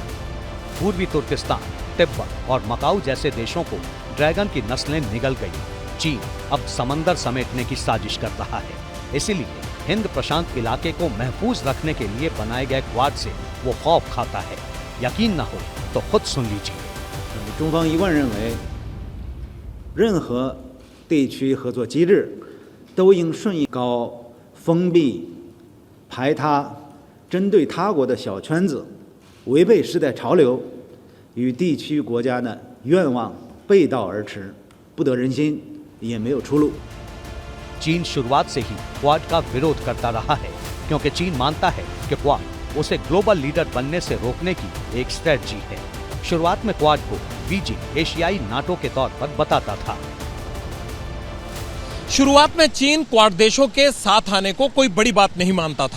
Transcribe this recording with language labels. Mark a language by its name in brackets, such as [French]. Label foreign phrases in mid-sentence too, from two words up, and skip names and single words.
[Hindi] पूर्वी तुर्किस्तान, तिब्बत और मकाऊ जैसे देशों को ड्रैगन की नस्लें निगल गई। चीन अब समंदर समेटने की साजिश कर रहा है। इसीलिए हिंद प्रशांत इलाके को महफूज रखने के लिए बनाए गए क्वाड से वो खौफ खाता है। यकीन न हो तो खुद सुन लीजिए। [Chinese] 中方一贯认为，任何地区合作机制都应顺应搞封闭、排他、针对他国的小圈子，违背时代潮流，与地区国家的愿望背道而驰，不得人心，也没有出路。 [Hindi] चीन शुरुआत से ही क्वाड का विरोध करता रहा है, क्योंकि चीन मानता है कि क्वाड उसे [English] global leader [Hindi] बनने से रोकने की एक स्ट्रेटजी है। शुरुआत में क्वाड को बीजिंग एशियाई नाटो के तौर पर बताता था। शुरुआत में चीन क्वाड देशों के साथ आने को कोई बड़ी बात नहीं मानता था।